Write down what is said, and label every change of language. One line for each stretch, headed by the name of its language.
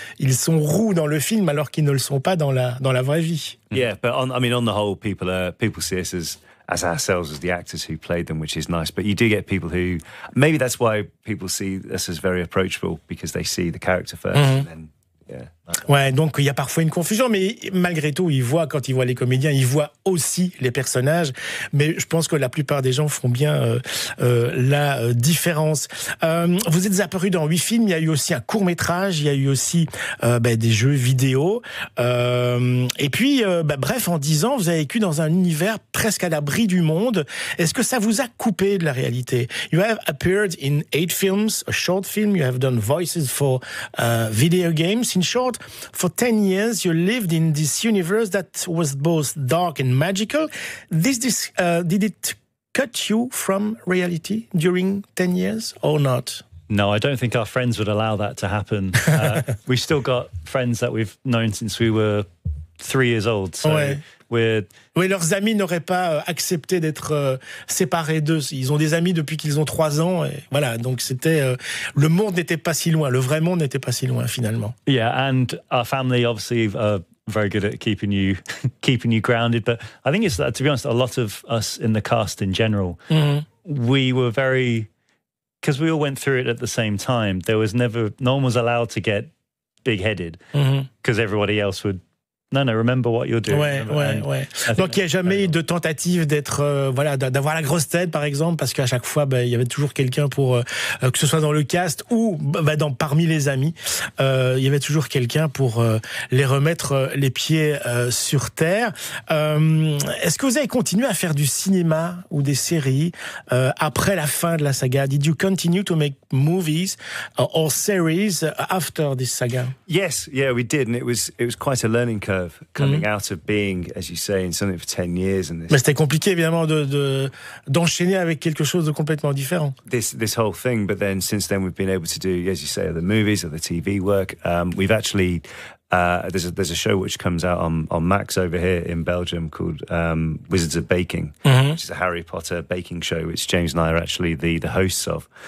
French: Ils sont roux dans le film alors qu'ils ne le sont pas dans la vraie vie.
English: Yeah, but on the whole, people see us as ourselves, as the actors who played them, which is nice. But you do get people who, maybe that's why people see us as very approachable, because they see the character first, and then,
French: Ouais, donc il y a parfois une confusion, mais malgré tout, quand ils voient les comédiens, ils voient aussi les personnages. Mais je pense que la plupart des gens font bien la différence. Vous êtes apparu dans 8 films, il y a eu aussi un court-métrage, il y a eu aussi des jeux vidéo. Et puis, bref, en 10 ans, vous avez vécu dans un univers presque à l'abri du monde. Est-ce que ça vous a coupé de la réalité?
English: You have appeared in 8 films, a short film, you have done voices for video games. In short, for 10 years, you lived in this universe that was both dark and magical. Did it cut you from reality during 10 years or not? No, I don't think our friends would allow that to happen. We've still got friends that we've known since we were 3 years old. So
French: Oui, leurs amis n'auraient pas accepté d'être séparés d'eux. Ils ont des amis depuis qu'ils ont 3 ans. Et voilà, donc le monde n'était pas si loin. Le vrai monde n'était pas si loin, finalement.
English: Yeah, and our family, obviously, very good at keeping you grounded. But I think it's that, to be honest, a lot of us in the cast in general, we were very, because we all went through it at the same time. There was no one was allowed to get big-headed because everybody else would. Non, remember what you're doing. Ouais.
French: Donc il n'y a jamais eu de tentative d'être, d'avoir la grosse tête, par exemple, parce qu'à chaque fois, il y avait toujours quelqu'un pour, que ce soit dans le cast ou parmi les amis, il y avait toujours quelqu'un pour les remettre les pieds sur terre. Est-ce que vous avez continué à faire du cinéma ou des séries après la fin de la saga?
English: Did you continue to make movies or series after this saga? Yes, yeah, we did, and it was quite a learning curve. Coming out of being, as you say, in something for 10 years. And
French: Mais c'était compliqué, évidemment, d'enchaîner avec quelque chose de complètement différent.
English: This whole thing, but then since then we've been able to do, as you say, other movies, other TV work. We've actually, there's a show which comes out on Max over here in Belgium called Wizards of Baking, which is a Harry Potter baking show, which James and I are actually the hosts of.